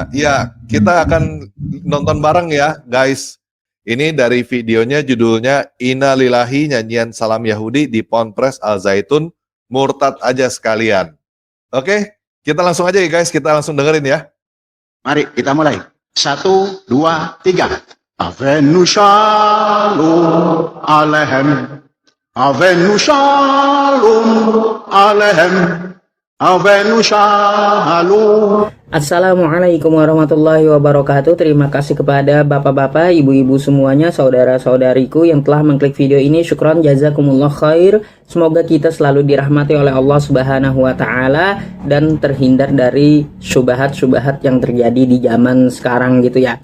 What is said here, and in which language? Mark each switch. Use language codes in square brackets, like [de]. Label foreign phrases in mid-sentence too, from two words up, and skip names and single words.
[id] Ya, kita akan nonton bareng ya, guys. Ini dari videonya judulnya [ar] إنا لله [id] nyanyian salam Yahudi di Ponpes Al Zaitun, murtad aja sekalian. Oke, kita langsung aja ya guys, kita langsung dengerin ya. Mari kita mulai. 1, 2, 3. [he] הבאנו שלום עליכם. הבאנו שלום עליכם. הבאנו שלום. [ar] السلام عليكم ورحمة الله وبركاته. [id] Terima kasih kepada bapak-bapak, ibu-ibu semuanya, saudara-saudariku yang telah mengklik video ini. [ar] شكرا، جزاكم الله خير. [id] Semoga kita selalu dirahmati oleh Allah [ar] سبحانه وتعالى [id] dan terhindar dari syubhat-syubhat yang terjadi di zaman sekarang gitu ya.